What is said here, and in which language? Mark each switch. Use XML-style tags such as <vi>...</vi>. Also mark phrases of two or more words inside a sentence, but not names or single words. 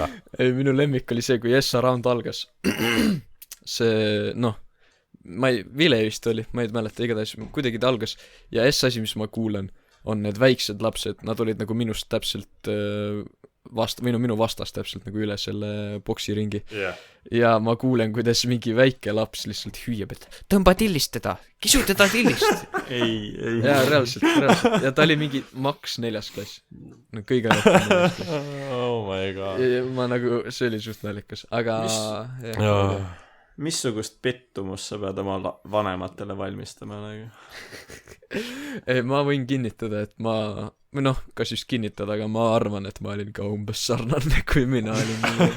<et>Ei, minu lemmik oli see, kui Essa round algas. See, Vile vist oli, ma ei mäleta, igatahes kuidagi ta algas ja asi, mis ma kuulen, on need väiksed lapsed, nad olid nagu minust täpselt minu vastas täpselt nagu üle selle boksiringi. Ja ma kuulen, kuidas mingi väike laps lihtsalt hüüab, et tõmba tillist teda, kisu teda tillist. Ei. Ja reaalselt. Ja ta oli mingi maks 4. klass. Kõige rohkem 4. klass.</et> <en>Oh my god.</en> <et>Ja ma nagu, see oli suht naljakas, aga... Missugust pettumust sa pead oma vanematele valmistama? Ei, ma võin kinnitada, et ma või noh, kas just kinnitada, aga ma arvan, et ma olin ka umbes sarnane, kui mina olin.</et>